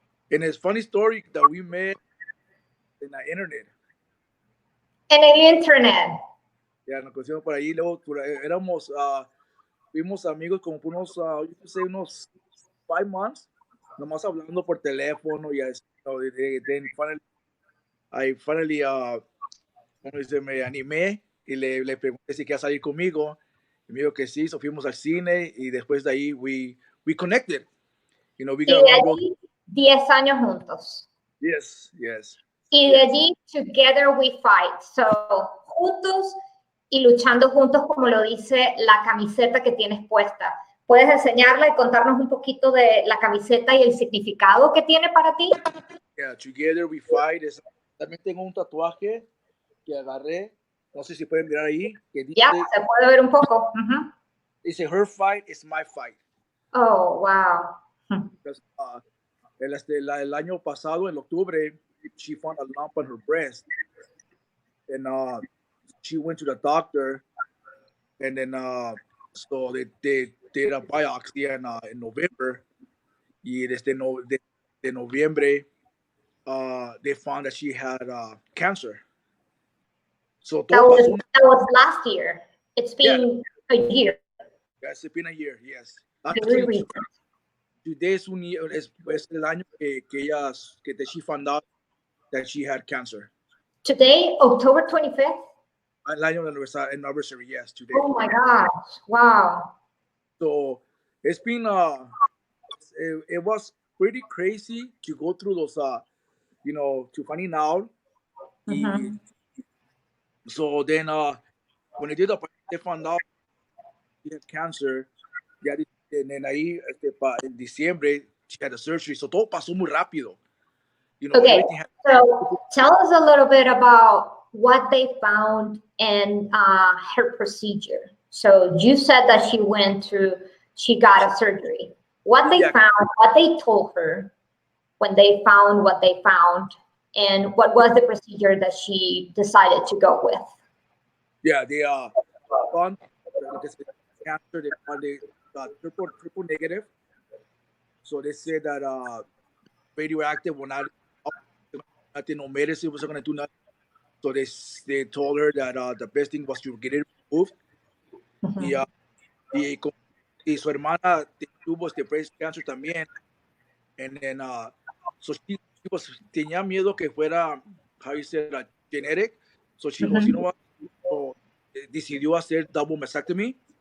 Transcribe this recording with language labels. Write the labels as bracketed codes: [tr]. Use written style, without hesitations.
[en] And it's funny story that we met in the internet. [es] En el internet. Ya nos conocimos por ahí, luego éramos, fuimos amigos como por unos 5 months, nomás hablando por teléfono y así, [en] then finally, [es] me animé y le pregunté si quería salir conmigo, y me dijo que sí, so fuimos al cine y después de ahí [en] we connected, [es] y de allí 10 años juntos. [en] Yes. [es] Y de allí, [en] together we fight. [es] So, juntos y luchando juntos, como lo dice la camiseta que tienes puesta. ¿Puedes enseñarla y contarnos un poquito de la camiseta y el significado que tiene para ti? [en] Yeah, together we fight. [es] También tengo un tatuaje que agarré. No sé si pueden mirar ahí. Que dice, ya, se puede ver un poco. [en] Dice, her fight is my fight. Oh, wow. Because, [es] el año pasado, en octubre, [en] she found a lump on her breast. And she went to the doctor. And then, so they did a biopsy in November. [es] Y desde noviembre, [en] they found that she had cancer. So that was last year. It's been a year. Yes, it's been a year, yes. Actually, today [es] es un [en] year, [es] es el año que [en] she found out that she had cancer. Today, October 25th? [es] El año de [en] anniversary, yes, today. Oh my gosh, wow. So it's been, it was pretty crazy to go through those, to finding out. Mhm. So then, when they found out she had cancer, ya, and then ahí, en diciembre, she had a surgery. [es] So todo pasó muy rápido. [en] Okay, Everything happened. so tell us a little bit about what they found in her procedure. So you said that she got a surgery. What they Yeah. found, what they told her when they found what they found, and what was the procedure that she decided to go with? Yeah, they found cancer. They found it triple negative. So they said that radioactive will not nothing, no medicine was not going to do nothing. So they told her that the best thing was to get it removed. [es] Y, Mhm. y su hermana tuvo breast cancer también. [en] And then so she was [es] tenía miedo que fuera, [en] how you say, genetic. So she goes, you know Mhm. what? [es] So decidió hacer double mastectomy.